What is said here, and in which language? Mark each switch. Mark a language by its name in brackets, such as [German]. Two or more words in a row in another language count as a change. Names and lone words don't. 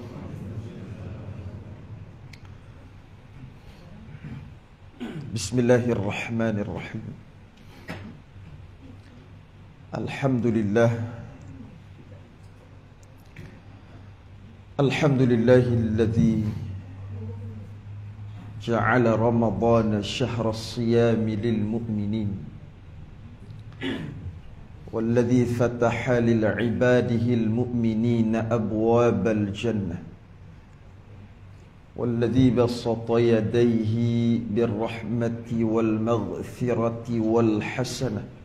[Arabic] Bismillahirrahmanirrahim. Alhamdulillah. الحمد لله الذي جعل رمضان شهر الصيام للمؤمنين. والذي فتح للعباده المؤمنين أبواب الجنة والذي بسط يديه بالرحمة والمغفرة والحسنة